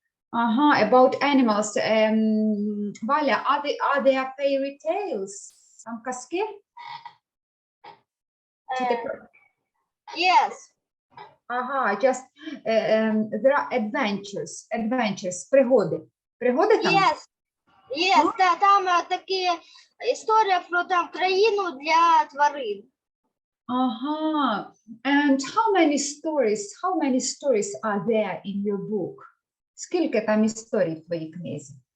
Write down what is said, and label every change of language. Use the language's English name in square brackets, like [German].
[English] Ага, about animals. Валя, are there fairy tales? [Ukrainian] Там казки? Чи ти... [English] Yes. Ага, just there are adventures, [Ukrainian] пригоди. Пригоди там? [English] Yes, [Ukrainian] там такі історія про там країну для тварин. [English] Ага, and how many stories are there in your book? [Ukrainian] Скільки там історій в твоїй книзі?